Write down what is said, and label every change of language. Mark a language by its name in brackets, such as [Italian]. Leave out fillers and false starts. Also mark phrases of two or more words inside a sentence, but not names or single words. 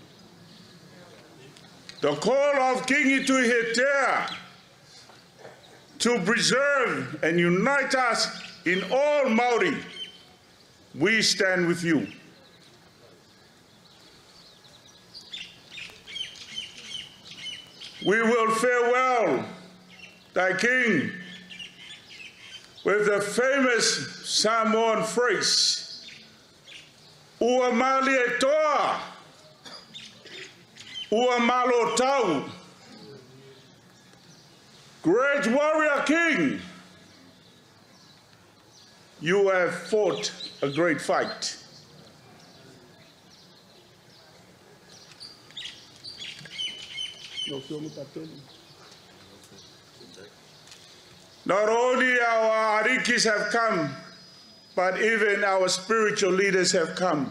[English] The call of Kīngi Tūheitia to preserve and unite us in all Māori, we stand with you. We will farewell thy king with the famous Samoan phrase, [Samoan] Ua mali e toa, ua malo tau. [English] Great warrior king, you have fought a great fight. Not only our arikis have come, but even our spiritual leaders have come.